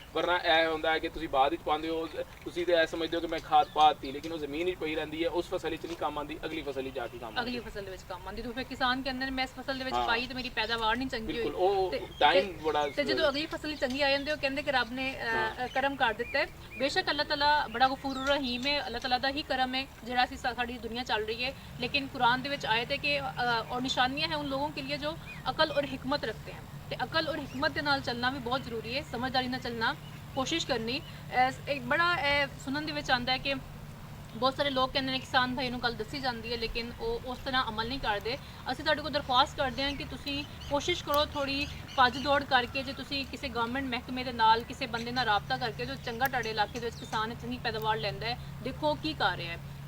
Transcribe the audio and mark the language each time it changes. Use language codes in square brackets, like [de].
[pa] ਵਰਨਾ ਇਹ ਹੁੰਦਾ ਹੈ ਕਿ ਤੁਸੀਂ ਬਾਅਦ ਵਿੱਚ ਪਾਉਂਦੇ ਹੋ, ਤੁਸੀਂ ਤੇ ਇਹ ਸਮਝਦੇ ਹੋ ਕਿ ਮੈਂ ਖਾਦ ਪਾਤੀ, ਲੇਕਿਨ ਉਹ ਜ਼ਮੀਨ ਵਿੱਚ ਪਈ ਰਹਿੰਦੀ ਹੈ, ਉਸ ਫਸਲ ਵਿੱਚ ਨਹੀਂ ਕੰਮ ਆਉਂਦੀ, ਅਗਲੀ ਫਸਲ ਵਿੱਚ ਜਾ ਕੇ ਕੰਮ ਆਉਂਦੀ। ਅਗਲੀ ਫਸਲ ਦੇ ਵਿੱਚ ਕੰਮ ਆਉਂਦੀ। ਤੇ ਫਿਰ ਕਿਸਾਨ ਕਹਿੰਦੇ ਨੇ ਮੈਂ ਇਸ ਫਸਲ ਦੇ ਵਿੱਚ ਪਾਈ ਤੇ ਮੇਰੀ ਪੈਦਾਵਾਰ ਨਹੀਂ ਚੰਗੀ ਬਿਲਕੁਲ, ਹੋਈ, ਉਹ ਟਾਈਮ ਬੜਾ। ਤੇ ਜਦੋਂ ਅਗਲੀ ਫਸਲ ਚੰਗੀ ਆ ਜਾਂਦੀ ਉਹ ਕਹਿੰਦੇ ਕਿ ਰੱਬ ਨੇ ਕਰਮ ਕਰ ਦਿੱਤਾ ਹੈ। ਬੇਸ਼ੱਕ ਅੱਲਾਹ ਤਾਲਾ ਬੜਾ ਗਫੂਰ ਰਹੀਮ ਹੈ, ਅੱਲਾਹ ਤਾਲਾ ਦਾ ਹੀ ਕਰਮ ਹੈ ਜਿਹੜਾ ਅਸੀਂ ਸਾਡੀ ਦੁਨੀਆ ਚੱਲ ਰਹੀ है। [hi] लेकिन कुरान [pa] ਦੇ ਵਿੱਚ ਆਇਤ [hi] है कि और निशानियां हैं उन लोगों के लिए जो अकल और हिकमत रखते हैं। [pa] ਤੇ [hi] अकल और हिकमत [pa] ਦੇ ਨਾਲ ਚੱਲਣਾ ਵੀ ਬਹੁਤ ਜ਼ਰੂਰੀ ਹੈ, ਸਮਝਦਾਰੀ ਨਾਲ ਚੱਲਣਾ ਕੋਸ਼ਿਸ਼ ਕਰਨੀ। ਇੱਕ ਬੜਾ ਸੁਣਨ ਦੇ ਵਿੱਚ ਆਉਂਦਾ ਹੈ ਕਿ ਬਹੁਤ ਸਾਰੇ ਲੋਕ ਕਹਿੰਦੇ ਨੇ ਕਿਸਾਨ ਭਾਈ ਨੂੰ ਗੱਲ ਦੱਸੀ ਜਾਂਦੀ ਹੈ ਲੇਕਿਨ ਉਹ ਉਸ ਤਰ੍ਹਾਂ ਅਮਲ ਨਹੀਂ ਕਰਦੇ। ਅਸੀਂ ਤੁਹਾਡੇ ਕੋਲ ਦਰਖਾਸਤ ਕਰਦੇ ਹਾਂ ਕਿ ਤੁਸੀਂ ਕੋਸ਼ਿਸ਼ ਕਰੋ ਥੋੜੀ ਭੱਜ ਦੌੜ ਕਰਕੇ, ਜੇ ਤੁਸੀਂ ਕਿਸੇ ਗਵਰਨਮੈਂਟ ਮਹਿਕਮੇ ਦੇ ਨਾਲ ਕਿਸੇ ਬੰਦੇ ਨਾਲ ਰਾਬਤਾ ਕਰਕੇ ਜੋ ਚੰਗਾ ਤੁਹਾਡੇ ਇਲਾਕੇ ਦੇ ਵਿੱਚ ਕਿਸਾਨ ਚੰਗੀ ਪੈਦਾਵਾਰ ਲੈਂਦਾ ਹੈ, ਦੇਖੋ ਕੀ ਕਰ ਰਿਹਾ ਹੈ।